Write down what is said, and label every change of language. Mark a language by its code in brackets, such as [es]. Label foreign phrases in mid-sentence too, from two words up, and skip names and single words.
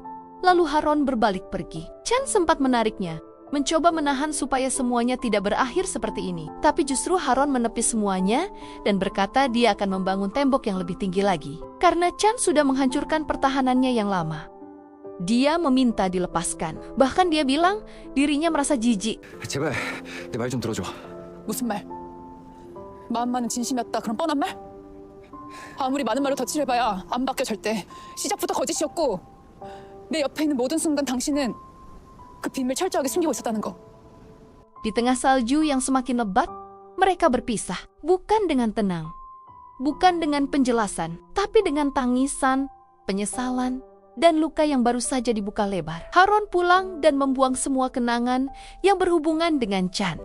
[id] Lalu Haron berbalik pergi. Chan sempat menariknya, mencoba menahan supaya semuanya tidak berakhir seperti ini. Tapi justru Haron menepis semuanya dan berkata dia akan membangun tembok yang lebih tinggi lagi. Karena Chan sudah menghancurkan pertahanannya yang lama. Dia meminta dilepaskan. Bahkan dia bilang dirinya merasa jijik. [ko] 제발 내 말 좀 들어줘. 무슨 말? 마음만은 진심이었다. 그럼 뻔한 말? 아무리 많은 말로 덧칠해봐야 안 바뀌어 절대. 시작부터 거짓이었고 내 옆에 있는 모든 순간 당신은 그 비밀 철저하게 숨기고 있었다는 거. [id] Di tengah salju yang semakin lebat, mereka berpisah. Bukan dengan tenang, bukan dengan penjelasan, tapi dengan tangisan, penyesalan, dan luka yang baru saja dibuka lebar. Haron pulang dan membuang semua kenangan yang berhubungan dengan Chan.